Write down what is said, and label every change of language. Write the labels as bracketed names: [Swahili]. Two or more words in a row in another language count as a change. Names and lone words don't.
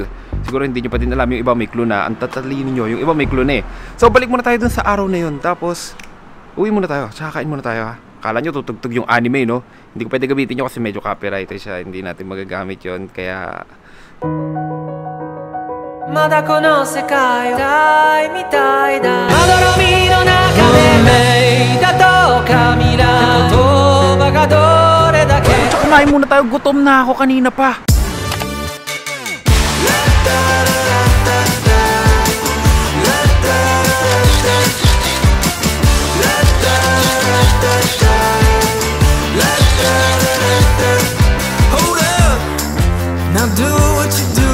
[Filipino] Siguro hindi nyo pa din alam, yung iba may clue na. Ang tatalino nyo, yung iba may clue na eh. So balik muna tayo dun sa araw na yun. Tapos, uwi muna tayo, tsaka kain muna tayo ha. Kala nyo tutugtog yung anime no? Hindi ko pwede gamitin nyo kasi medyo copyright siya. Hindi natin magagamit yon. Kaya [Japanese] まだこの世界をみたいだまどろみの中で運命だとか未来言葉がどれだけ [Filipino] Kumain muna tayo, gutom na ako kanina pa. [English] Hold up, now do what you do.